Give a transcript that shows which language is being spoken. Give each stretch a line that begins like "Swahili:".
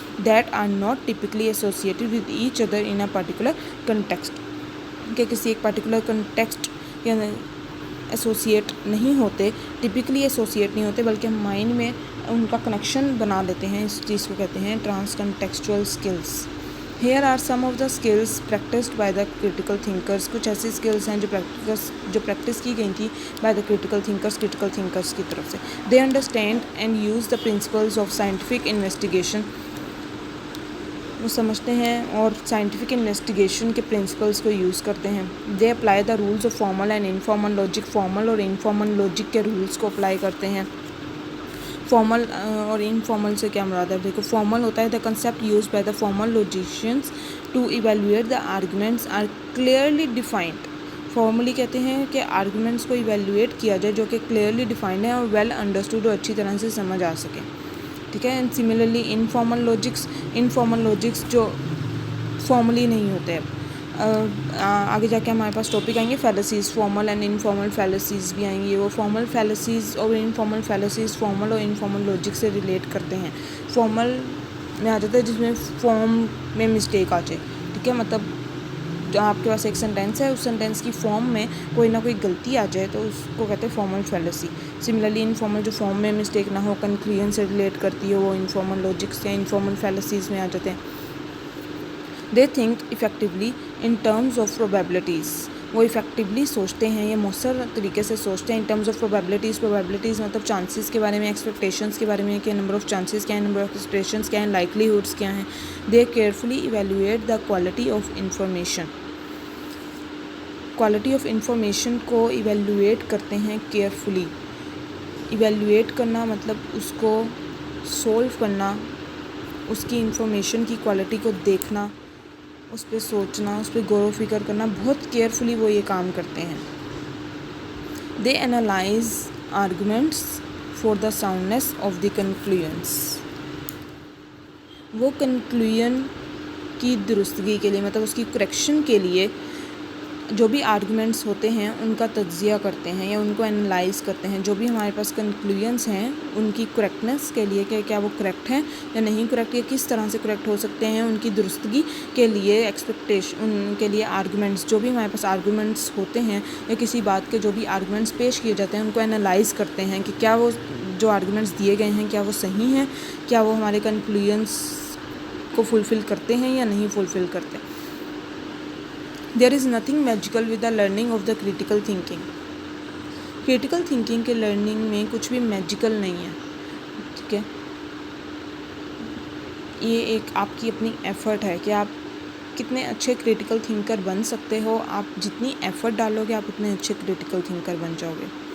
English: that are not typically associated with each other in a particular context,
Urdu: کہ کسی ایک particular context یا associate نہیں ہوتے، ٹپکلی ایسوسیٹ نہیں ہوتے، بلکہ ہم مائنڈ میں ان کا کنیکشن بنا لیتے ہیں. اس چیز کو کہتے ہیں trans کنٹیکسچوئل skills.
English: Here are some of the skills practised by the critical thinkers.
Urdu: کچھ ایسی اسکلس ہیں جو پریکٹس کی گئی تھیں
English: by the critical thinkers
Urdu: کی طرف سے.
English: They understand and use the principles of scientific investigation.
Urdu: وہ سمجھتے ہیں اور سائنٹیفک انویسٹیگیشن کے پرنسپلز کو یوز کرتے ہیں.
English: They apply the rules of formal and informal logic.
Urdu: Formal اور انفارمل لاجک کے رولز کو اپلائی کرتے ہیں. فارمل اور انفارمل سے کیا مراد ہے؟ دیکھو، فارمل ہوتا ہے
English: The concept use by the formal logicians to evaluate the arguments are clearly defined.
Urdu: Formally کہتے ہیں کہ آرگومنٹس کو ایویلویٹ کیا جائے جو کہ کلیئرلی ڈیفائنڈ ہیں اور ویل انڈرسٹوڈ اور اچھی طرح سے سمجھ آ سکے. ٹھیک ہے. اینڈ سملرلی انفارمل لاجکس جو فارملی نہیں ہوتے. آگے جا کے ہمارے پاس ٹاپک آئیں گے فیلسیز. فارمل اینڈ انفارمل فیلسیز بھی آئیں گے. وہ فارمل فیلسیز اور انفارمل فیلسیز فارمل اور انفارمل لاجک سے ریلیٹ کرتے ہیں. فارمل میں آ جاتا ہے جس میں فارم میں مسٹیک آ جائے. ٹھیک ہے. مطلب جو آپ کے پاس ایک سینٹینس ہے، اس سینٹینس کی فارم میں کوئی نہ کوئی غلطی آ جائے تو اس کو کہتے ہیں فارمل فیلسی. سملرلی انفارمل جو فارم میں مسٹیک نہ ہو، کنکلوژن سے ریلیٹ کرتی ہے، وہ انفارمل لاجکس یا انفارمل فیلسیز میں آ جاتے ہیں.
English: They think effectively in terms of probabilities.
Urdu: وہ افیکٹولی سوچتے ہیں یا مؤثر طریقے سے سوچتے ہیں
English: In terms of probabilities.
Urdu: Probabilities مطلب چانسز کے بارے میں، ایکسپیکٹیشنز کے بارے میں کہ نمبر آف چانسز کیا ہیں، نمبر آف ایکسپیکٹیشنز کیا ہیں، لائکلیہڈس کیا ہیں.
English: They carefully evaluate the quality of information.
Urdu: Quality of information کو ایویلویٹ کرتے ہیں کیئرفلی. ایویلویٹ کرنا مطلب اس کو سولو کرنا، اس کی انفارمیشن کی کوالٹی کو دیکھنا اس پہ سوچنا، اس پہ غور و فکر کرنا، بہت کیئرفلی وہ یہ کام کرتے ہیں.
English: They analyze arguments for the soundness of the conclusions.
Urdu: وہ کنکلوژن کی درستگی کے لیے، مطلب اس کی کریکشن کے لیے جو بھی آرگومنٹس ہوتے ہیں ان کا تجزیہ کرتے ہیں یا ان کو انالائز کرتے ہیں. جو بھی ہمارے پاس کنکلوژنس ہیں ان کی کریکٹنس کے لیے کہ کیا وہ کریکٹ ہیں یا نہیں کریکٹ، یا کس طرح سے کریکٹ ہو سکتے ہیں، ان کی درستگی کے لیے ایکسپیکٹیشن ان کے لیے آرگومنٹس، جو بھی ہمارے پاس آرگومنٹس ہوتے ہیں یا کسی بات کے جو بھی آرگومنٹس پیش کیے جاتے ہیں ان کو انالائز کرتے ہیں کہ کیا وہ جو آرگومنٹس دیے گئے ہیں کیا وہ صحیح ہیں، کیا وہ ہمارے کنکلوژنس کو فلفل کرتے ہیں یا نہیں فلفل کرتے.
English: There is nothing magical with the learning of the critical thinking.
Urdu: Critical thinking کے لرننگ میں کچھ بھی میجیکل نہیں ہے، ٹھیک ہے. یہ ایک آپ کی اپنی ایفرٹ ہے کہ آپ کتنے اچھے کریٹیکل تھنکر بن سکتے ہو. آپ جتنی ایفرٹ ڈالو گے آپ اتنے اچھے کریٹیکل تھنکر بن جاؤ گے.